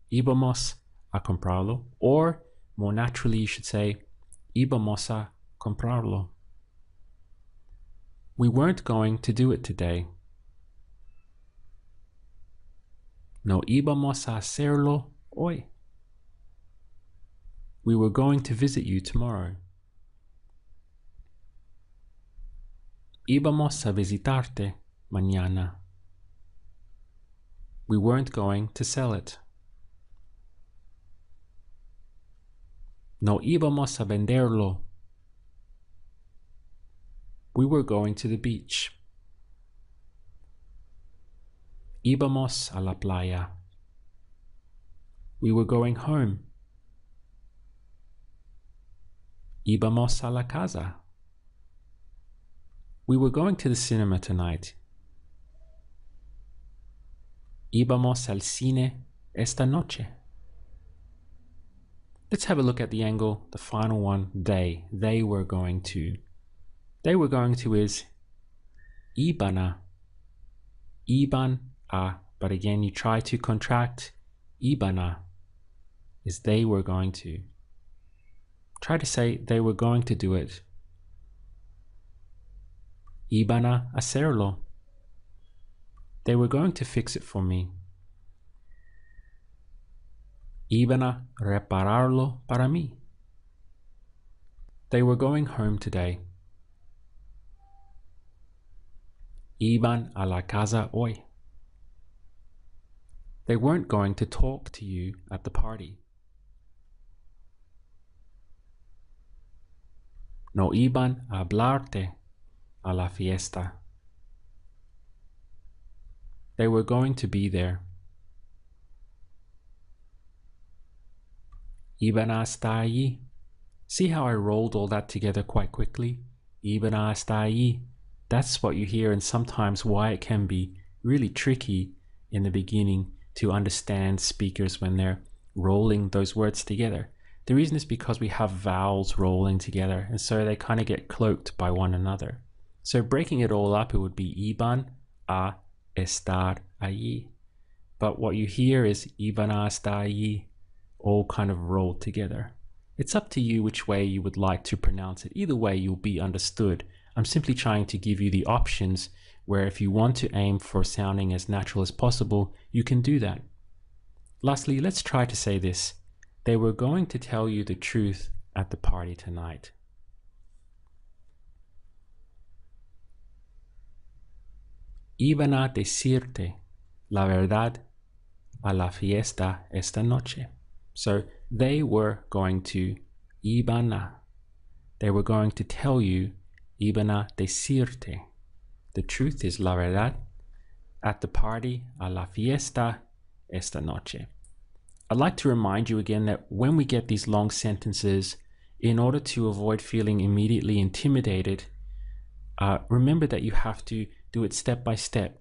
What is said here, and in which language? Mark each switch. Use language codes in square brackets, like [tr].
[es] Íbamos a comprarlo. [en] Or more naturally, you should say [es] íbamos a comprarlo. [en] We weren't going to do it today. [es] No íbamos a hacerlo hoy. [en] We were going to visit you tomorrow. [es] Íbamos a visitarte mañana. [en] We weren't going to sell it. [es] No íbamos a venderlo. [en] We were going to the beach. [es] Íbamos a la playa. [en] We were going home. [es] Íbamos a la casa. [en] We were going to the cinema tonight. [es] Íbamos al cine esta noche. [en] Let's have a look at the angle, the final one, they were going to. They were going to is [es] iban a Iban a, [en] but again, you try to contract. [es] Iban a [en] is they were going to. Try to say they were going to do it. [es] Iban a hacerlo. [en] They were going to fix it for me. [es] Iban a repararlo para mí. [en] They were going home today. [es] Iban a la casa hoy. [en] They weren't going to talk to you at the party. [es] No iban a hablarte a la fiesta. [en] They were going to be there. [es] Iban a estar allí. [en] See how I rolled all that together quite quickly? [es] Iban a estar allí. [en] That's what you hear, and sometimes why it can be really tricky in the beginning to understand speakers when they're rolling those words together. The reason is because we have vowels rolling together, and so they kind of get cloaked by one another. So breaking it all up, it would be [es] iban a estar allí. [en] But what you hear is [es] iban a estar allí, [en] all kind of rolled together. It's up to you which way you would like to pronounce it. Either way, you'll be understood. I'm simply trying to give you the options where if you want to aim for sounding as natural as possible, you can do that. Lastly, let's try to say this. They were going to tell you the truth at the party tonight. [es] Iban a decirte la verdad a la fiesta esta noche. [en] So they were going to, [es] iban a, [en] they were going to tell you, [es] iban a decirte. [en] The truth is [es] la verdad [en] at the party [es] a la fiesta esta noche. [en] I'd like to remind you again that when we get these long sentences, in order to avoid feeling immediately intimidated, remember that you have to do it step by step.